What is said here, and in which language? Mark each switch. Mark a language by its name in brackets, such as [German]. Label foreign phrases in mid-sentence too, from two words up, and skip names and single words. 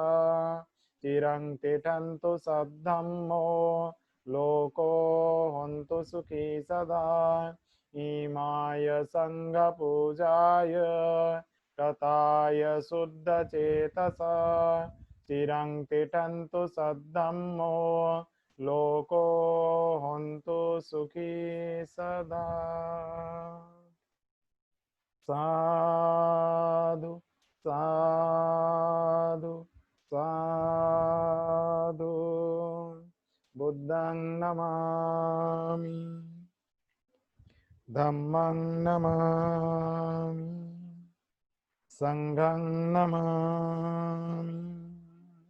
[Pali] चिरं तिष्ठन्तु सद्धम्मो लोको हन्तु सुखी सदा इमाय संघपूजाय कथाय शुद्धचेतसा चिरं तिष्ठन्तु सद्धम्मो लोको हन्तु सुखी सदा साधु साधु साधु बुद्धं नमामि धम्मं नमामि संघं नमामि